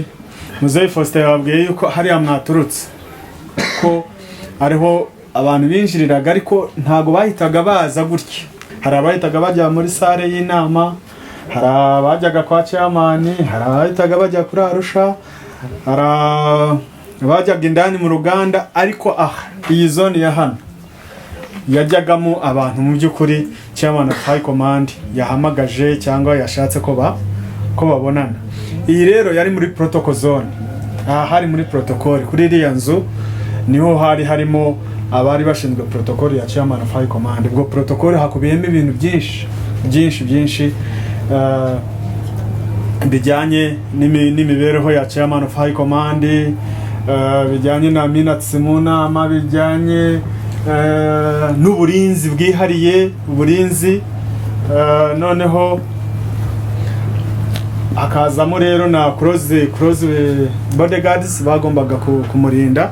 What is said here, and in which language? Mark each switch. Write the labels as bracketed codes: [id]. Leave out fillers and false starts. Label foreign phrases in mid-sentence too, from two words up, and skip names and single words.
[rw] Muzehe Faustin yababwiye yuko hariya mwaturutse ko ariho abantu binjiriraga, ariko ntago bahitaga baza gutya. Hari abahitaga bajya muri sale y'inama, hari abajyaga kwa chairman, hari abahitaga bajya kuri Arusha, hari abajyaga indani mu ruganda, ariko iyi zone ya hano yajyagamo abantu mu by'ukuri [en] chairman of high command [rw] yahamagaje cyangwa yashatse ko babonana. Iyi rero yari muri protocol zone. Hari muri protocol kuri iriya nzu niho hari harimo abari bashinzwe protocol ya [en] chairman of high command. [rw] Ubwo protocol hakubiyemo ibintu byinshi bijyanye n'imibereho ya [en] chairman of high command, [rw] bijyanye na minutes mu nama, bijyanye n'uburinzi bwihariye, uburinzi noneho hakazamo rero na [en] close bodyguards [rw] bagombaga kumurinda.